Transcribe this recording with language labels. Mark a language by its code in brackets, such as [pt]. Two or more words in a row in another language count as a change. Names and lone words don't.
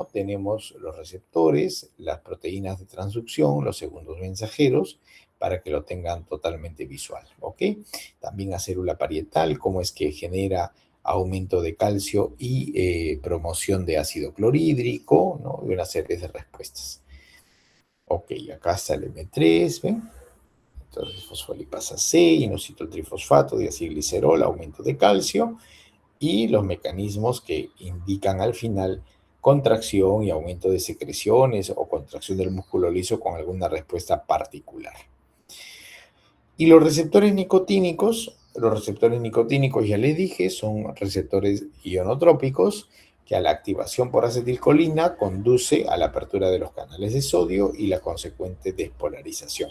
[es] Tenemos los receptores, las proteínas de transducción, los segundos mensajeros, para que lo tengan totalmente visual, ¿ok? También la célula parietal, cómo es que genera aumento de calcio y promoción de ácido clorhídrico, ¿no? Y una serie de respuestas. Ok, acá está el M3, ¿ven? Entonces, fosfolipasa C, inositol trifosfato, diacilglicerol, aumento de calcio, y los mecanismos que indican al final contracción y aumento de secreciones o contracción del músculo liso con alguna respuesta particular. Y los receptores nicotínicos ya les dije, son receptores ionotrópicos que a la activación por acetilcolina conduce a la apertura de los canales de sodio y la consecuente despolarización.